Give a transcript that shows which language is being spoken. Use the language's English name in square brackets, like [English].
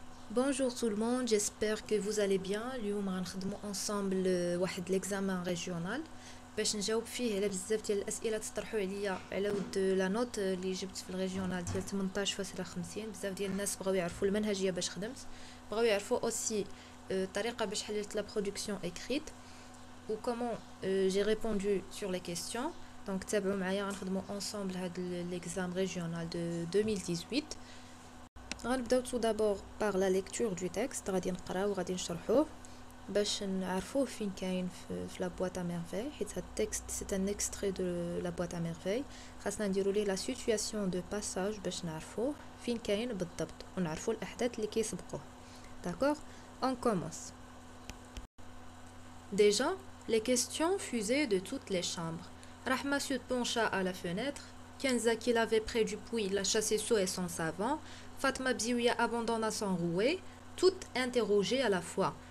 [French] Bonjour tout le monde, j'espère que vous allez bien. [Arabic] اليوم غنخدموا ensemble واحد l'examen régional باش نجاوب فيه على بزاف ديال الاسئله تطرحوا عليا على [French] ود لا نوت [Arabic] اللي جبت في الريجيونال ديال 18.50. بزاف ديال الناس بغاو يعرفوا المنهجيه باش خدمت، بغاو يعرفوا اوسي الطريقه باش حللت لا برودكسيون [French] écrite ou comment j'ai répondu sur les questions. [Arabic] Donc تابعوا معايا غنخدموا ensemble هاد [French] l'examen régional de 2018. [Arabic] غنبداو [French] tout d'abord par la lecture du texte. [Arabic] غادي نقراو وغادي نشرحوه باش نعرفوه فين كاين في لا بواط ا ميرفاي، حيت هاد التكست [French] سي ان اكستري دو لا بواط ا ميرفاي. [Arabic] خاصنا نديرو ليه [French] لا سيتوياسيون دو باساج [Arabic] باش نعرفوه فين كاين بالضبط ونعرفو الاحداث اللي كيسبقوه. [French] داكوغ اون كومونس. Déjà, les questions fusaient de toutes les chambres. Rahma se pencha à la fenêtre. Kenza, qui l'avait près du puits, la chassait sous et son savant. Fatma Bziouya abandonna son rouet, toutes interrogées à la fois.